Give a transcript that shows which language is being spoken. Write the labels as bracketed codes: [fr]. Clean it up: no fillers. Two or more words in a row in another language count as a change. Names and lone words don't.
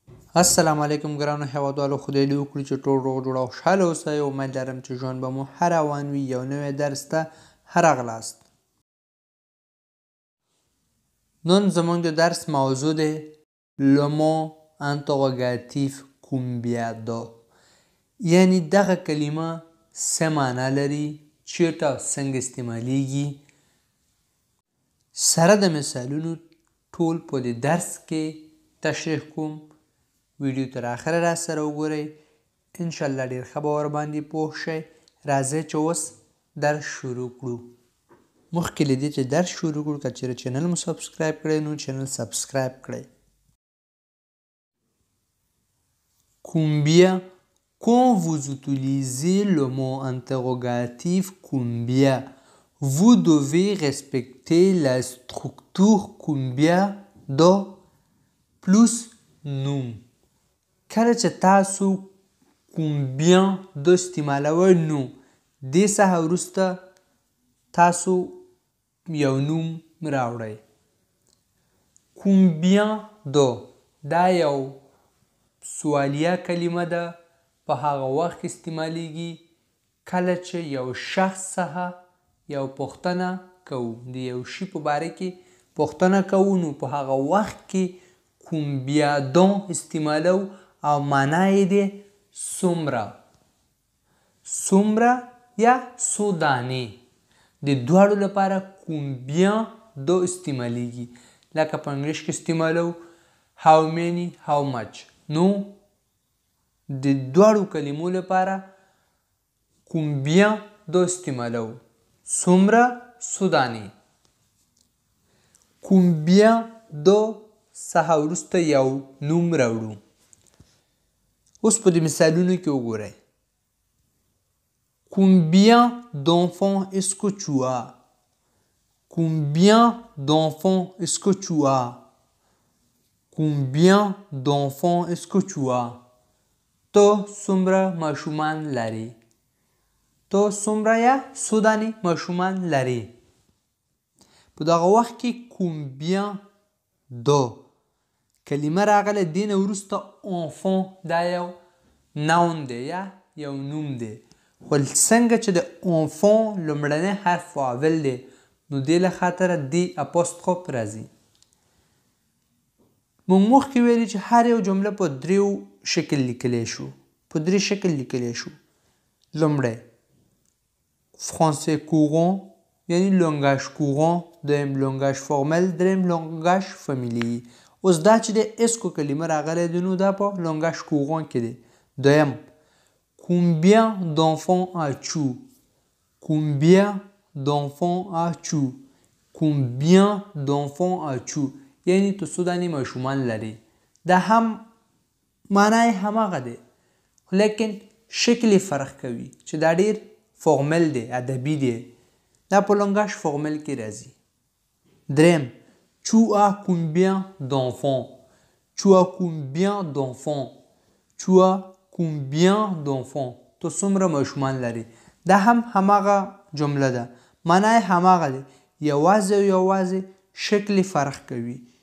[ps] السلام علیکم ګرانو هیوادوالو، خدای دې وکړي چې ټول روغ جوړ او خوشحاله اوسئ. امید لرم چې ژوند به مو ښه روان وي. یو نوی درس ته ښه راغلاست. نن زموږ د درس موضوع دی [fr] le mot interrogatif combien de، [ps] یعنی دغه کلمه څه معنا لري، چیرته او څنګه استعمالیږي. سره د مثالونو ټول په دې درس کې تشریح کوم. ویډیو تر آخره را سره وګورئ، انشاءالله ډېر ښه به ورباندې پوه شئ. راځئ چې اوس درس شروع کړو. مخکې له دې چې درس شروع کړو، که چېرې چینل مو سبسکرایب کړی نو چینل سبسکرایب کړئ. [fr] Combien, quand vous utilisez le mot interrogatif combien, vous devez respecter la structure combien de plus نوم. [ps] کله چې تاسو combien د استعمالوئ نو دې څخه وروسته تاسو یو نوم راوړئ. [fr] combien de [ps] دا یو سوالیه کلمه ده، په هغه وخت کې استعمالیږي کله چې یو شخص څخه یو پوښتنه کوو، د یو شي په باره کې پوښتنه کوو، نو په هغه وخت کې [fr] combien de [ps] استعمالو او معنا یې دی څومره. څومره یا څو دانې، د دواړو لپاره [fr] combien de [ps] استعمالیږي. لکه په انګلیش کې استعمالو [en] how many how much، [ps] نو د دواړو کلمو لپاره [fr] combien de [ps] استعمالو څومره څو دانې. [fr] combien de [ps] څخه وروسته یو نوم راوړو. اوس په دې مثالونو کې وګورئ. [fr] combien d'enfants est-ce que tu as؟ combien d'enfants est-ce que tu as؟ combien d'enfants est-ce que tu as؟ [ps] ته څومره ماشومان لرې؟ ته څومره یا څو دانې ماشومان لرې؟ په دغه وخت کې [fr] combien de [ps] کلمه راغله، دې نه وروسته enfant دا یو ناون دی یا یو نوم دی. خو څنګه چې د enfant لومړنی حرف فاول دی، نو دې له خاطره دې اپوستروف راځي. موږ مخکې ویلي چې هر یو جمله په دریو شکل لیکلی شو، په درې شکل لیکلی شو. لومړی فرانسې courant یعنی [fr] langage courant, [ps] دویم [fr] langage formel, [ps] دریم [fr] langage familier. [ps] اوس دا چې د اسکو کلمه راغلی دی، نو دا په [fr] langage courant [ps] کې دی. [fr] دویم combien d'enfants as-tu؟ combien d'enfants as-tu؟ combien d'enfants as-tu [ps] یعنی ته څو دانې ماشومان لرې. دا هم معنا یې هماغه دی، لیکن شکل یې فرق کوي چې دا ډېر فورمل دی، ادبي دی. دا په [fr] langage formel [ps] کې راځي. [fr] دریم tu as combien d'enfants؟ tu as combien d'enfants؟ tu as combien d'enfants؟ [ps] ته څومره ماشومان لرې. دا هم هماغه جمله ده، معنا یې هماغه دی، یوازې او یوازې شکل فرق کوي.